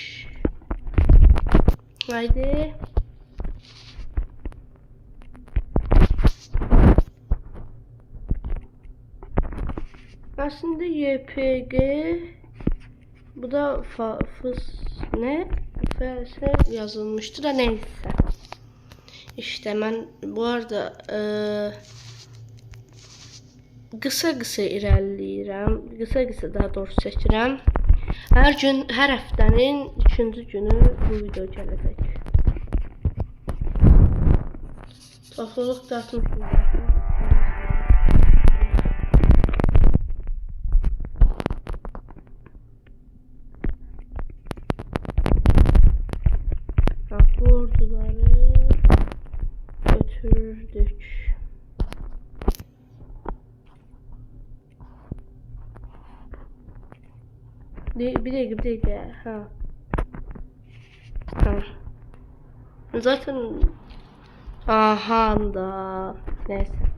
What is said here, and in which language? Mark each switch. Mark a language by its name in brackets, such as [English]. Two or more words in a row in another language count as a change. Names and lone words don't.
[Turkish] Haydi. Aslında YPG bu da fıs ne? FS yazılmıştı da neyse. İşte ben bu arada [Azerbaijani] qısa-qısa irəliləyirəm. Qısa-qısa daha doğrusu çəkirəm. Hər gün, hər həftənin 3-cü günü bu video gələcək. Topluluq dağıtmışım. Bu orduları götürdük. [Turkish] Bir dakika. Ha. Zaten aha da neyse.